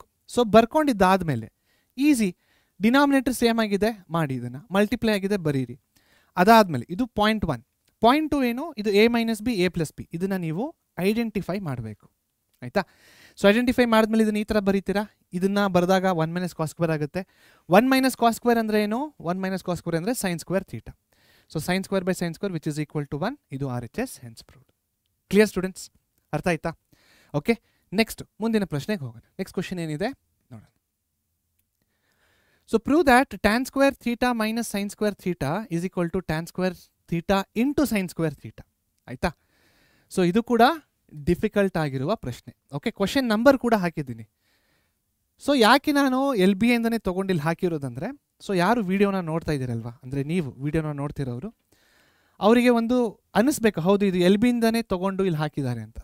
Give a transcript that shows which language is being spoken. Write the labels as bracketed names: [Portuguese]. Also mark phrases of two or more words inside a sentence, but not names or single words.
[Kannada] ಸೊ ಬರ್ಕೊಂಡಿದ್ದಾದಮೇಲೆ ಈಸಿ, [English] denominator same [Kannada] ಆಗಿದೆ ಮಾಡಿ, ಇದನ್ನು ಮಲ್ಟಿಪ್ಲೈ ಆಗಿದೆ ಬರೀರಿ. ಅದಾದಮೇಲೆ ಇದು .1, .2 ಏನು? ಇದು [English] a minus b a plus b. [Kannada] ಇದನ್ನು ನೀವು ಐಡೆಂಟಿಫೈ ಮಾಡಬೇಕು, ಆಯಿತಾ? ಸೊ ಐಡೆಂಟಿಫೈ ಮಾಡಿದ್ಮೇಲೆ ಇದನ್ನು ಈ ಥರ ಬರೀತೀರಾ. ಇದನ್ನು ಬರೆದಾಗ [English] 1 minus cos square [Kannada] ಆಗುತ್ತೆ. [English] 1 minus cos square [Kannada] ಅಂದರೆ ಏನು? [English] 1 minus cos square [Kannada] ಅಂದರೆ [English] sin square theta. so sin square by sin square which is equal to 1. ಇದು RHS, hence proved. clear students? [Kannada] ಅರ್ಥ ಆಯ್ತಾ? [English] okay, next [Kannada] ಮುಂದಿನ ಪ್ರಶ್ನೆಗೆ ಹೋಗೋಣ. [English] next question [Kannada] ಏನಿದೆ ನೋಡೋಣ. [English] so prove that tan square theta minus sin square theta is equal to tan square theta into sin square theta. [Kannada] ಆಯಿತಾ? ಸೊ ಇದು ಕೂಡ ಡಿಫಿಕಲ್ಟ್ ಆಗಿರುವ ಪ್ರಶ್ನೆ. ಓಕೆ, [English] question number [Kannada] ಕೂಡ ಹಾಕಿದ್ದೀನಿ. ಸೊ ಯಾಕೆ ನಾನು LBA ಇಂದನೇ ತೊಗೊಂಡಿಲ್ಲಿ ಹಾಕಿರೋದಂದರೆ, ಸೊ ಯಾರು ವಿಡಿಯೋನ ನೋಡ್ತಾ ಇದ್ದೀರಲ್ವಾ, ಅಂದರೆ ನೀವು ವಿಡಿಯೋನ ನೋಡ್ತಿರೋರು, ಅವರಿಗೆ ಒಂದು ಅನ್ನಿಸ್ಬೇಕು, ಹೌದು ಇದು LB ಇಂದನೇ ತೊಗೊಂಡು ಇಲ್ಲಿ ಹಾಕಿದ್ದಾರೆ ಅಂತ.